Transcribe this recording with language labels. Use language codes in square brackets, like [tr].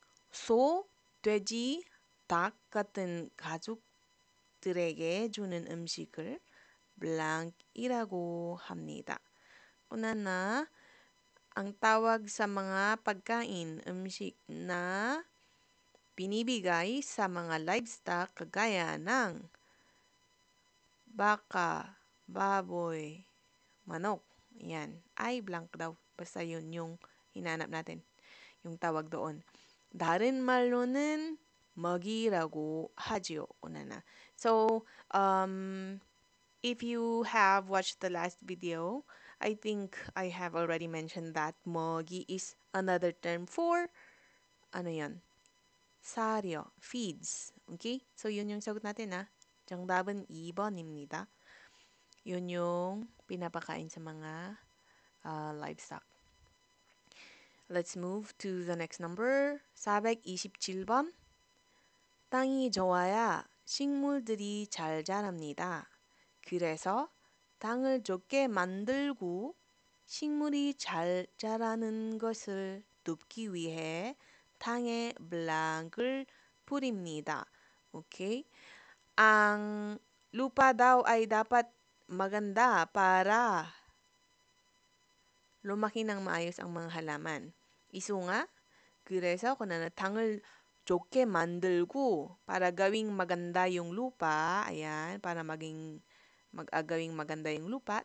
[ko] 소, 돼지, 닭 같은 가족들에게 주는 음식을 blank이라고 합니다. [tl] Una na, ang tawag sa mga pagkain, 음식 na binibigay sa mga livestock kagaya ng baka, baboy, manok. Yan. Ay, blank daw. Basta yun yung hinanap natin. Yung tawag doon. [ko] 다른 말로는 먹이라고 하지요. [tl] Una na. [en] So, if you have watched the last video, I think I have already mentioned that 먹이 is another term for [tl] ano yan? 사료, feeds. Okay? So, yun yung sagot natin ha. [ko] 정답은 2번입니다. [tl] Yun yung pinapakain sa mga livestock. [en] Let's move to the next number. [ko] 427번. 땅이 좋아야 식물들이 잘 자랍니다. 그래서 땅을 좋게 만들고 식물이 잘 자라는 것을 돕기 위해 땅에 블랑을 뿌립니다. [en] Okay? [tl] Ang lupa daw ay dapat maganda para lumaki ng maayos ang mga halaman. Isu nga, [ko] 그래서 [tl] kunana [ko] 당을 좋게 만들고 [tl] para gawing maganda yung lupa, ayan, para gawing maganda yung lupa.